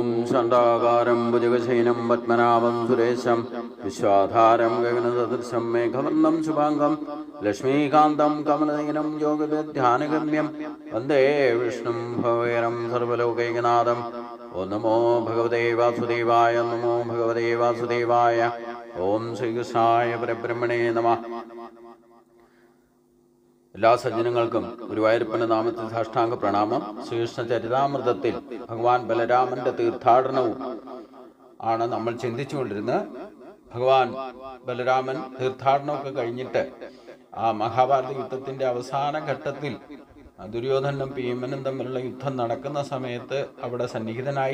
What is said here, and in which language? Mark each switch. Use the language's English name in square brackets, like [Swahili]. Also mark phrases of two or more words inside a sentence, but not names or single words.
[Sanskrit] शान्ताकारं भुजगशयनं पद्मनाभं सुरेशं विश्वाधारं गगनसदृशं मेघवर्णं शुभाङ्गं लक्ष्मीकान्तं कमलनयनं योगविद्यानगम्यं वन्दे विष्णुं भवेरं सर्वलोकैकनाथम्। ओं नमो भगवते वासुदेवाय, नमो भगवते वासुदेवाय। ओं ശ്രീകൃഷ്ണായ പരബ്രഹ്മണേ നമഃ. [Malayalam] എല്ലാ സജ്ജനങ്ങൾക്കും ഗുരുവായൂരപ്പന്റെ നാമത്തിൽ സാഷ്ടാംഗ പ്രണാമം. ശ്രീകൃഷ്ണ ചരിതാമൃതത്തിൽ ഭഗവാൻ ബലരാമന്റെ തീർത്ഥാടനവും ആണ് നമ്മൾ ചിന്തിച്ചുകൊണ്ടിരുന്നത്. ഭഗവാൻ ബലരാമൻ തീർത്ഥാടനമൊക്കെ കഴിഞ്ഞിട്ട് ആ മഹാഭാരത യുദ്ധത്തിന്റെ അവസാന ഘട്ടത്തിൽ ദുര്യോധനും ഭീമനും തമ്മിലുള്ള യുദ്ധം നടക്കുന്ന സമയത്ത് അവിടെ സന്നിഹിതനായി.